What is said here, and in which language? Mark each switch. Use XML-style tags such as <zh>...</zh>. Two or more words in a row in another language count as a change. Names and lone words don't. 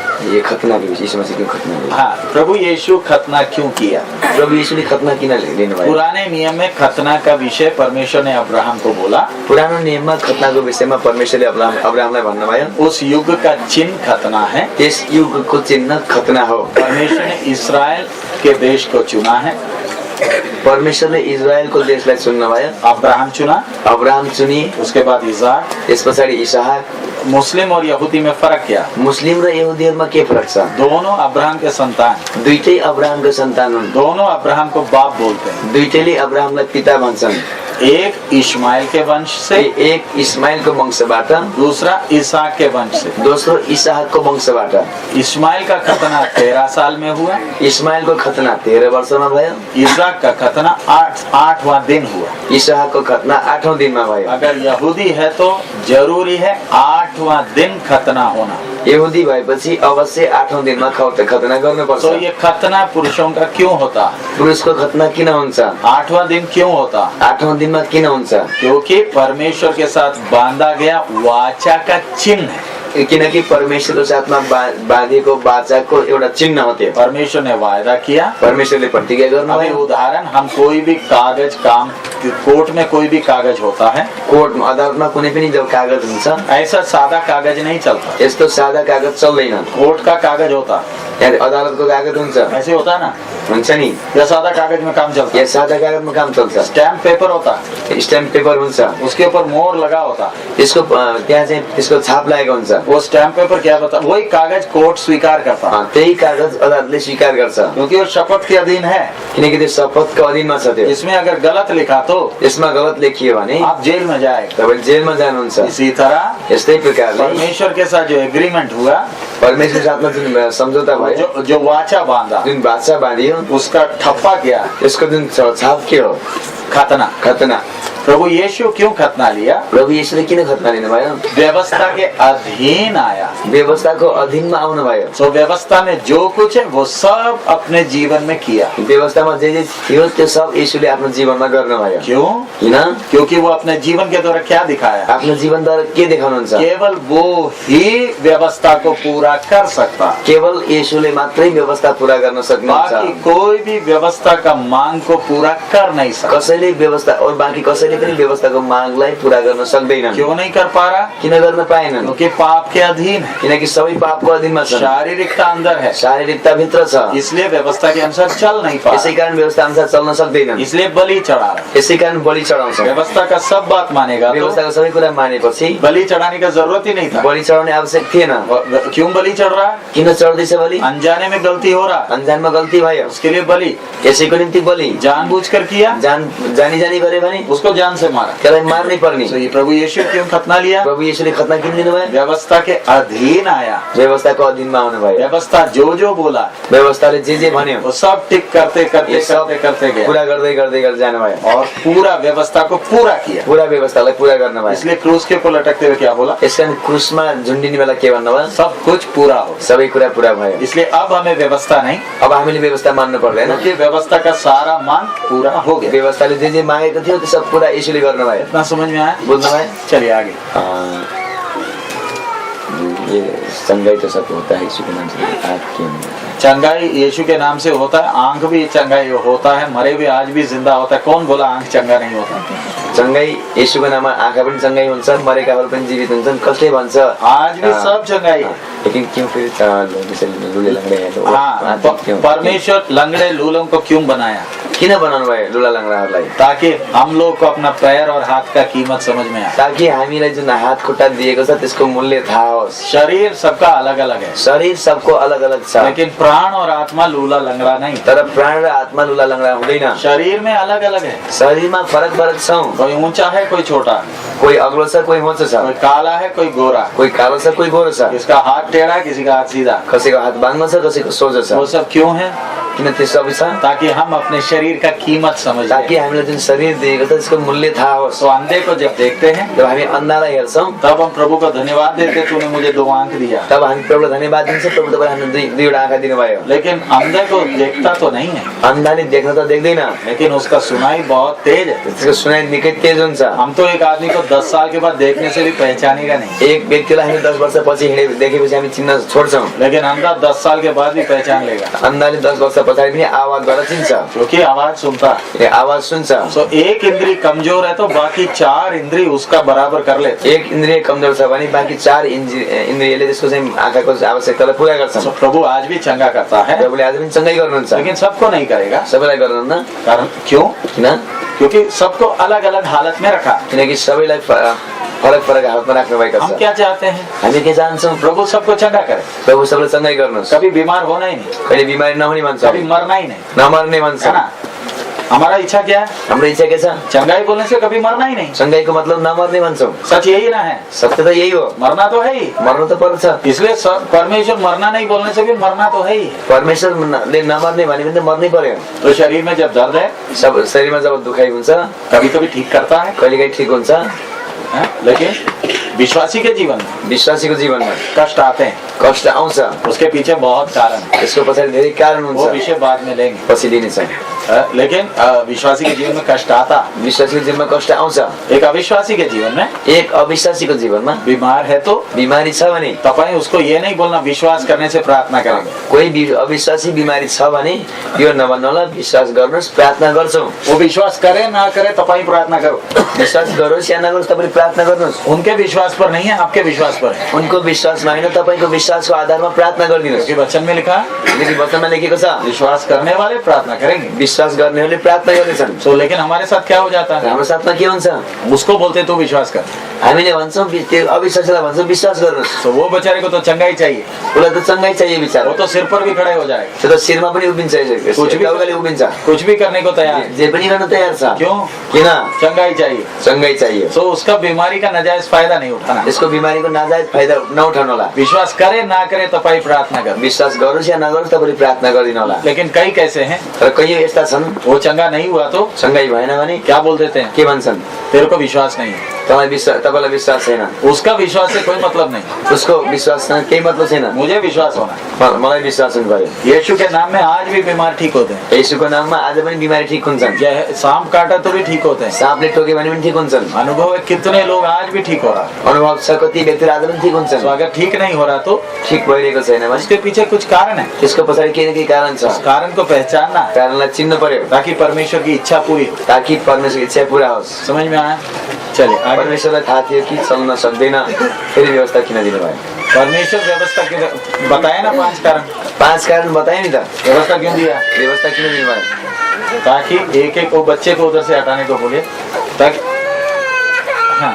<hi>ये खतना के विषय मसीह क्यों खतना किया? हाँ, प्रभु यीशु खतना क्यों किया? प्रभु यीशु ने खतना किन लेने वाला? पुराने नियम में खतना का विषय परमेश्वर ने अब्राहम को बोला।</hi> <ne>पुरानो नियममा खतनाको विषयमा परमेश्वरले अब्राहमलाई भन्नुभयो</ne> <hi>उस युग का चिन्ह खतना है।</hi> <ne>त्यस युगको चिन्ह खतना हो।</ne> <hi>परमेश्वर ने इस्राएल के देश को चुना है।</hi> <ne>परमेश्वरले इजरायलको देशलाई चुन्नुभयो।</ne> <hi>अब्राहम चुना, अब्राहम चुनिए, उसके बाद इसाक,</hi> <ne>त्यस पछाडि इसहाक।</ne> <hi>मुस्लिम और यहूदी में फर्क क्या?</hi> <ne>मुस्लिम र यहुदीहरुमा के फरक छ?</ne> <hi>दोनों अब्राहम के संतान,</hi> <ne>दुईटै अब्राहमको सन्तान हुन्।</ne> <hi>दोनों अब्राहम को बाप बोलते हैं।</hi> <ne>दुईटैले अब्राहमलाई पिता भन्छन्।</ne> <hi>एक इस्माइल के वंश से,</hi> <ne>एक इस्माइलको वंशबाट,</ne> <hi>दूसरा इसहाक के वंश से।</hi> <ne>दोस्रो इसहाकको वंशबाट।</ne> <hi>इस्माइल का खतना 13 साल में हुआ।</hi> <ne>इस्माइलको खतना 13 वर्षमा भयो।</ne> <hi>इसहाक का खतना 8वां दिन हुआ।</hi> <ne>इसहाकको खतना 8औं दिनमा भयो।</ne> <hi>अगर यहूदी है तो जरूरी है 8वां दिन खतना होना।</hi> <ne>यहुदी भएपछि अवश्य 8औं दिनमा खतना गर्नुपर्छ।</ne> <hi>तो ये खतना पुरुषों का क्यों होता?</hi> <ne>पुरुषको खतना किन हुन्छ?</ne> <hi>8वां दिन क्यों होता?</hi> <ne>8औं दिनमा किन हुन्छ?</ne> <hi>क्योंकि परमेश्वर के साथ बांधा गया वाचा का चिन्ह है।</hi> <ne>किनकि परमेश्वरको साथमा बाँधिएको वाचाको एउटा चिन्ह हो त्यो।</ne> <hi>परमेश्वर ने वायदा किया,</hi> <ne>परमेश्वरले प्रतिज्ञा</ne> <hi>अभी</hi> <ne>गर्नुभयो।</ne> <hi>उदाहरण, हम कोई भी कागज काम कोर्ट में कोई भी कागज होता है,</hi> <ne>कोर्टमा अदालतमा कुनै पनि जब कागज हुन्छ</ne> <hi>ऐसा सादा कागज नहीं चलता।</hi> <ne>यस्तो सादा कागज चल्दैन।</ne> <hi>कोर्ट का कागज होता,</hi> <ne>यानी अदालतको कागज हुन्छ,</ne> <hi>ऐसे होता है ना,</hi> <ne>हुन्छ नि।</ne> <hi>या सादा कागज में काम चलता</hi> <ne>या सादा कागजमा काम चल्छ।</ne> <en>stamp paper</en> <hi>होता,</hi> <en>stamp paper</en> <ne>हुन्छ,</ne> <hi>उसके ऊपर मोहर लगा होता,</hi> <ne>त्यसको त्यहाँ चाहिँ त्यसको छाप लागेको हुन्छ।</ne> <hi>वो</hi> <en>stamp paper</en> <hi>क्या बता, वही कागज कोर्ट स्वीकार करता,</hi> <ne>त्यही कागज अदालतले स्वीकार गर्छ,</ne> <hi>क्योंकि वो शपथ के अधीन है।</hi> <ne>किनकि त्यो शपथको अधीनमा छ त्यो।</ne> <hi>इसमें अगर गलत लिखा तो</hi> <ne>यसमा गलत लेखियो भने</ne> <hi>आप जेल में जाएगा।</hi> <ne>तपाईं जेलमा जानुहुन्छ।</ne> <hi>इसी तरह</hi> <ne>यस्तै प्रकारले</ne> <hi>परमेश्वर के साथ जो एग्रीमेंट हुआ,</hi> <ne>परमेश्वरको साथमा जुन सम्झौता भयो,</ne> <hi>जो वाचा बांधा,</hi> <ne>जुन वाचा बाँधियो,</ne> <hi>उसका ठप्पा क्या?</hi> <ne>यसको जुन छाप के हो?</ne> <hi>खतना।</hi> <ne>खतना।</ne> <hi>प्रभु यीशु क्यों खतना लिया?</hi> <ne>प्रभु यीशुले किन खतना लिनुभयो?</ne> <hi>व्यवस्था के अधीन आया।</hi> <ne>व्यवस्थाको अधीनमा आउनुभयो।</ne> <hi>तो व्यवस्था में जो कुछ है वो सब अपने जीवन में किया।</hi> <ne>व्यवस्थामा जे जे थियो त्यो सब यीशुले आफ्नो जीवनमा गर्नुभयो।</ne> <hi>क्यों?</hi> <ne>किन?</ne> <hi>क्योंकि वो अपने जीवन के द्वारा क्या दिखाया?</hi> <ne>आफ्नो जीवनद्वारा के देखाउनुहुन्छ?</ne> <hi>केवल वो ही व्यवस्था को पूरा कर सकता।</hi> <ne>केवल यीशुले मात्रै व्यवस्था पूरा गर्न सक्नुहुन्छ।</ne> <hi>बाकी कोई भी व्यवस्था का मांग को पूरा कर नहीं सकता।</hi> <ne>कसैले व्यवस्था और बाकी कसैले पनि व्यवस्थाको मागलाई पूरा गर्न सक्दैनन्।</ne> <hi>क्यों नहीं कर पा रहा?</hi> <ne>किन गर्न पाएनन्?</ne> <hi>क्योंकि पाप के अधीन है।</hi> <ne>किनकि सबै पापको अधीनमा छन्।</ne> <hi>शारीरिकता अंदर है,</hi> <ne>शारीरिकता भित्र छ,</ne> <hi>इसलिए व्यवस्था के अनुसार चल नहीं पा।</hi> <ne>यसै कारण व्यवस्था अनुसार चल्न सक्दैनन्,</ne> <hi>इसलिए बलि चढ़ा रहा।</hi> <ne>यसै कारण बलि चढाउँछ।</ne> <hi>व्यवस्था का सब बात मानेगा तो</hi> <ne>व्यवस्थाको सबै कुरा मानेपछि</ne> <hi>बलि चढ़ाने का जरूरत ही नहीं था।</hi> <ne>बलि चढाउने आवश्यक थिएन।</ne> <hi>क्यों बलि चढ़ रहा?</hi> <ne>किन चढ्दैछ बलि?</ne> <hi>अनजाने में गलती हो रहा,</hi> <ne>अनजानमा गल्ती भयो,</ne> <hi>उसके लिए बलि।</hi> <ne>यसैको निम्ति बलि।</ne> <hi>जानबूझकर किया,</hi> <ne>जानी जानी गरे भने</ne> <hi>उसको जान से मारा।</hi> <ne>त्यसलाई मार्नै पर्ने।</ne> <hi>तो ये प्रभु यीशु क्यों खतना लिया?</hi> <ne>प्रभु यीशुले खतना किन लिनुभयो?</ne> <hi>व्यवस्था के अधीन आया।</hi> <ne>व्यवस्थाको अधीनमा आउनुभयो।</ne> <hi>व्यवस्था जो बोला,</hi> <ne>व्यवस्थाले जे भन्यो</ne> <hi>वो सब टिक करते करते ये सब करते करते गया</hi> <ne>पूरा गर्दै गर्दै गर्दै जानुभयो</ne> <hi>और पूरा व्यवस्था को पूरा किया।</hi> <ne>पूरा व्यवस्थालाई पूरा गर्नुभयो।</ne> <hi>इसलिए क्रूस के ऊपर लटकते हुए क्या बोला?</hi> <ne>यसकारण क्रुसमा झुन्डिने बेला के भन्नुभयो?</ne> <hi>सब कुछ पूरा हो।</hi> <ne>सबै कुरा पूरा भयो।</ne> <hi>इसलिए अब हमें व्यवस्था नहीं,</hi> <ne>अब हामीले व्यवस्था मान्नु पर्दैन,</ne> <hi>क्योंकि व्यवस्था का सारा मांग पूरा हो गया।</hi> <ne>व्यवस्थाले जे मागेको थियो त्यो सब पूरा यीशुले गर्नुभयो।</ne> <hi>इतना समझ में आया?</hi> <ne>बुझ्नुभयो?</ne> <hi>चलिए आगे। ये संगाई तो सब होता है यीशु के नाम से। आपके चंगाई यीशु के नाम से होता है, आंख भी चंगाई होता है, मरे भी आज भी जिंदा होता है। कौन बोला आंख चंगा नहीं होता?</hi> <ne>चंगाई यीशुको नाममा आँखा पनि चंगाई हुन्छ, मरेकाहरू पनि जीवित हुन्छन्। कसले भन्छ?</ne> <hi>आज भी सब चंगाई है। लेकिन क्यों फिर लुले लंगड़े हैं लोग? हाँ, परमेश्वर लंगड़े लूलों को क्यों बनाया?</hi> <ne>किन बनाउनु भयो लुला लंगड़ाहरूलाई?</ne> <hi>ताकि हम लोग को अपना पैर और हाथ का कीमत समझ में आए,</hi> <ne>ताकि हामीलाई जुन हात खुट्टा दिएको छ त्यसको मूल्य थाहा होस्।</ne> <hi>शरीर सबका अलग अलग है,</hi> <ne>शरीर सबको अलग अलग छ,</ne> <hi>लेकिन प्राण और आत्मा लूला लंगड़ा नहीं।</hi> <ne>तर प्राण र आत्मा लुला लंगड़ा हुँदैन।</ne> <hi>शरीर में अलग अलग है,</hi> <ne>शरीरमा फरक फरक छौं।</ne> <hi>कोई ऊंचा है कोई छोटा है,</hi> <ne>कोही अग्लो छ कोही होचो छ,</ne> <hi>कोई काला है कोई गोरा,</hi> <ne>कोही कालो छ कोही गोरो छ,</ne> <hi>किसका हाथ टेढ़ा है किसी का हाथ सीधा।</hi> <ne>कसैको हात बाङ्गो छ कसैको सोझो छ।</ne> <hi>वो सब क्यों है?</hi> <ne>किन त्यो सबै छ?</ne> <hi>ताकि हम अपने शरीर शरीर का कीमत समझ</hi> <ne>ताकि हामीलाई जुन शरीर दिएको छ त्यसको मूल्य थाहा होस्।</ne> <hi>तो अंधे को जब देखते हैं</hi> <ne>जब हामी अन्धालाई हेर्छौँ</ne> <hi>तब हम प्रभु को धन्यवाद देते, तूने मुझे 2 आंख दिया।</hi> <ne>तब हामी प्रभुलाई धन्यवाद दिन्छ, प्रभु तपाईले हामीलाई दुईवटा आँखा दिनुभयो।</ne> <hi>लेकिन अंधे को देखता तो नहीं है,</hi> <ne>अन्धाले देख्न त देख्दैन,</ne> <hi>लेकिन उसका सुनाई बहुत तेज है।</hi> <ne>त्यसको सुनाइ निकै तेज हुन्छ।</ne> <hi>हम तो एक आदमी को 10 साल के बाद देखने से भी पहचानेगा नहीं,</hi> <ne>एक व्यक्तिलाई हामी 10 वर्षपछि देखेपछि हामी चिन्न छोड्छौँ,</ne> <hi>लेकिन अंधा 10 साल के बाद भी पहचान लेगा,</hi> <ne>अन्धाले 10 वर्ष पछाडि पनि आवाज गरेर चिन्छ,</ne> <hi>क्योंकि आवाज सुनता है।</hi> <ne>ए आवाज सुन्छ।</ne> <hi>तो एक इंद्री कमजोर है तो बाकी 4 इंद्री उसका बराबर कर लेते।</hi> <ne>एक इन्द्रिय कमजोर छ भने बाँकी 4 इन्द्रियले त्यसको चाहिँ आँखाको आवश्यकतालाई पुरा गर्छन्।</ne> <hi>तो प्रभु आज भी चंगा करता है,</hi> <ne>प्रभुले आज पनि चङ्गाई गर्नुहुन्छ,</ne> <hi>लेकिन सबको नहीं करेगा।</hi> <ne>सबैलाई गर्नुहुन्न।</ne> <hi>कारण क्यों?</hi> <ne>किन?</ne> <hi>क्योंकि सबको अलग अलग हालत में रखा।</hi> <ne>किनकि सबैलाई फरक फरक हालतमा राख्नु भएको</ne> <hi>हम</hi> <ne>छ।</ne> <hi>क्या चाहते हैं?</hi> <ne>हामी के चाहन्छौँ?</ne> <hi>प्रभु सबको चंगा करे,</hi> <ne>प्रभु सबैलाई चङ्गाई गर्नुहोस्,</ne> <hi>कभी बीमार होना ही नहीं,</hi> <ne>कहिले बिमारी नहुने भन्छ,</ne> <hi>कभी मरना ही नहीं,</hi> <ne>नमर्ने भन्छ।</ne> <hi>है ना? हमारा इच्छा क्या है?</hi> <ne>हाम्रो इच्छा के छ?</ne> <hi>चंगाई बोलने से कभी मरना ही नहीं।</hi> <ne>चङ्गाईको मतलब नमर्ने भन्छौँ।</ne> <hi>सच यही ना है,</hi> <ne>सत्य त यही हो,</ne> <hi>मरना तो है ही।</hi> <ne>मर्नु त पर्छ।</ne> <hi>इसलिए परमेश्वर मरना नहीं बोलने से भी मरना तो है ही।</hi> <ne>परमेश्वरले नमर्ने भने पनि त मर्नै पर्यो।</ne> <hi>तो शरीर में जब दर्द है,</hi> <ne>सब शरीरमा जब दुखाइ हुन्छ,</ne> <hi>कभी कभी ठीक करता है,</hi> <ne>कहिलेकाहीँ ठिक हुन्छ,</ne> <hi>लेकिन विश्वासी के जीवन में</hi> <ne>विश्वासीको जीवनमा</ne> <hi>कष्ट आते हैं,</hi> <ne>कष्ट आउँछ,</ne> <hi>उसके पीछे बहुत कारण है,</hi> <ne>यसको पछाडि धेरै कारण</ne> <hi>वो</hi> <ne>हुन्छ,</ne> <hi>विषय बाद में लेंगे।</hi> <ne>पछि दिनेछ।</ne> <hi>लेकिन विश्वासी के जीवन में कष्ट आता,</hi> <ne>विश्वासीको जीवनमा कष्ट आउँछ।</ne> <hi>एक अविश्वासी के जीवन में</hi> <ne>एक अविश्वासीको जीवनमा</ne> <hi>बीमार है तो</hi> <ne>बिमारी छ भने</ne> <hi>तपाईं उसको ये नहीं बोलना विश्वास करने से प्रार्थना करेंगे।</hi> <ne>कोही अविश्वासी बिमारी छ भने यो नभन्नु होला विश्वास गर्नुहोस्, प्रार्थना गर्छौँ।</ne> <hi>वो विश्वास करे ना करे तपाईं प्रार्थना करो,</hi> <ne>विश्वास गरोस् या नगरोस् तपाईले प्रार्थना गर्नुहोस्।</ne> <hi>उनके विश्वास पर नहीं है, आपके विश्वास पर है।</hi> <ne>उनको विश्वासमा हैन, तपाईको विश्वासको आधारमा प्रार्थना गरिदिनुहोस्।</ne> <hi>क्योंकि वचन में लिखा,</hi> <ne>किनकि वचनमा लेखेको छ</ne> <hi>विश्वास करने वाले प्रार्थना करेंगे।</hi> <ne>विश्वास गर्नेहरूले प्रार्थना गर्नेछन्।</ne> <hi>तो लेकिन हमारे साथ क्या हो जाता है?</hi> <ne>हाम्रो साथमा के हुन्छ?</ne> <hi>उसको बोलते तू विश्वास कर,</hi> <ne>हामीले भन्छौँ त्यो अविश्वासीलाई भन्छौँ विश्वास गर्नुहोस्।</ne> <hi>तो वो बेचारे को तो चंगाई चाहिए,</hi> <ne>उसलाई त चङ्गाई चाहिए विचार,</ne> <hi>वो तो सिर पर भी खड़े हो जाएगा,</hi> <ne>त्यो त शिरमा पनि उभिन्छ,</ne> <hi>कुछ भी</hi> <ne>टाउकाले उभिन्छ,</ne> <hi>कुछ भी करने को तैयार है।</hi> <ne>जे पनि गर्न तयार छ।</ne> <hi>क्यों?</hi> <ne>किन?</ne> <hi>चंगाई चाहिए।</hi> <ne>चङ्गाई चाहिए।</ne> <hi>तो उसका बीमारी का नाजायज फायदा नहीं उठाना।</hi> <ne>यसको बिमारीको नाजायज फाइदा नउठाउनु होला।</ne> <hi>विश्वास करे ना करे तपाई प्रार्थना कर,</hi> <ne>विश्वास गरोस् या नगरोस् तपाईले प्रार्थना गरिदिनु होला।</ne> <hi>लेकिन कई कैसे हैं,</hi> <ne>तर कयौं यस्ता छन्</ne> <hi>वो चंगा नहीं हुआ तो</hi> <ne>चङ्गाई भएन भने</ne> <hi>क्या बोल देते हैं?</hi> <ne>के भन्छन्?</ne> <hi>तेरे को विश्वास नहीं है।</hi> <ne>तपाईलाई विश्वास छैन।</ne> <hi>उसका विश्वास से कोई मतलब नहीं,</hi> <ne>उसको विश्वाससँग केही मतलब छैन,</ne> <hi>मुझे विश्वास होना।</hi> <ne>मलाई विश्वास हुनु पर्यो।</ne> <hi>यीशु के नाम में आज भी बीमार ठीक होते हैं,</hi> <ne>येशूको नाममा आज पनि बिमारी ठीक हुन्छन्।</ne> <hi>सांप काटा तो भी ठीक होते हैं,</hi> <ne>साँपले टोक्यो भने पनि ठीक हुन्छन्।</ne> <hi>अनुभव है कितने लोग आज भी ठीक हो रहा है।</hi> <ne>अनुभव छ कति व्यक्ति आज पनि ठीक हुन्छन्।</ne> <hi>तो अगर ठीक नहीं हो रहा तो</hi> <ne>ठीक भइरहेको छैन भने</ne> <hi>उसके पीछे कुछ कारण है,</hi> <ne>त्यसको पछाडि केही न केही कारण छ।</ne> <hi>उस कारण को पहचानना है</hi> <ne>कारणलाई चिन्न पर्यो</ne> <hi>ताकि परमेश्वर की इच्छा पूरी हो।</hi> <ne>ताकि परमेश्वरको इच्छा पूरा होस्।</ne> <hi>समझ में आया? चलिए आगे।</hi> <ne>परमेश्वरलाई थाहा थियो कि चल्न सक्दैन, फेरि व्यवस्था किन दिनुभयो?</ne> <hi>परमेश्वर व्यवस्था क्यों बताया ना? 5 कारण।</hi> <ne>5 कारण बताए नि त,</ne> <hi>व्यवस्था क्यों दिया?</hi> <ne>व्यवस्था किन दिनुभयो?</ne> <hi>ताकि एक एक वो बच्चे को उधर से हटाने को बोले, ताकि हाँ</hi>